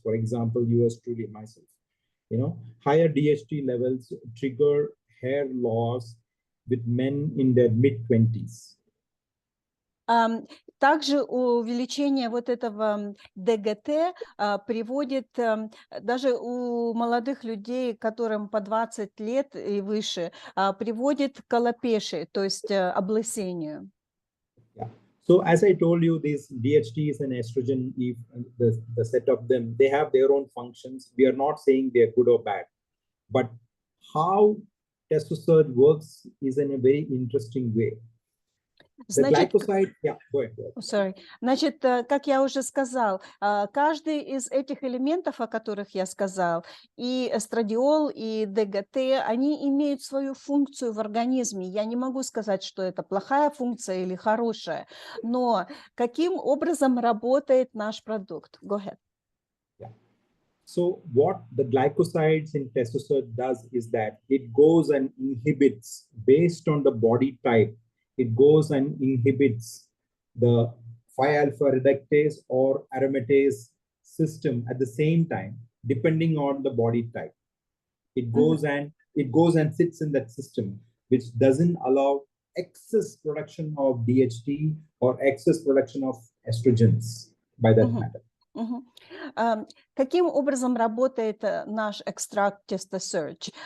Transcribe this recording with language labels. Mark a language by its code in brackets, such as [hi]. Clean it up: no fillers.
[en] For example, yours truly, myself. You know, higher DHT levels trigger hair loss with men in their mid-20s. [ru] Также увеличение вот этого ДГТ приводит даже у молодых людей, которым по 20 лет и выше, приводит к алопешии, то есть облысению. [en] Yeah. So as I told you, these DHTs and estrogen, the set of them, they have their own functions. We are not saying they are good or bad, but how testosterone works is in a very interesting way. [ru] Значит, [en] yeah, go ahead. Sorry. [ru] Значит, как я уже сказал, каждый из этих элементов, о которых я сказал, и эстрадиол, и ДГТ, они имеют свою функцию в организме. Я не могу сказать, что это плохая функция или хорошая, но каким образом работает наш продукт? [en] Go ahead. Yeah. So what the glycosides in testosterone does is that it goes and inhibits based on the body type. It goes and inhibits the 5-alpha reductase or aromatase system at the same time, depending on the body type. It goes and sits in that system, which doesn't allow excess production of DHT or excess production of estrogens by that matter. [ru] Каким образом работает наш экстракт TestoSurge?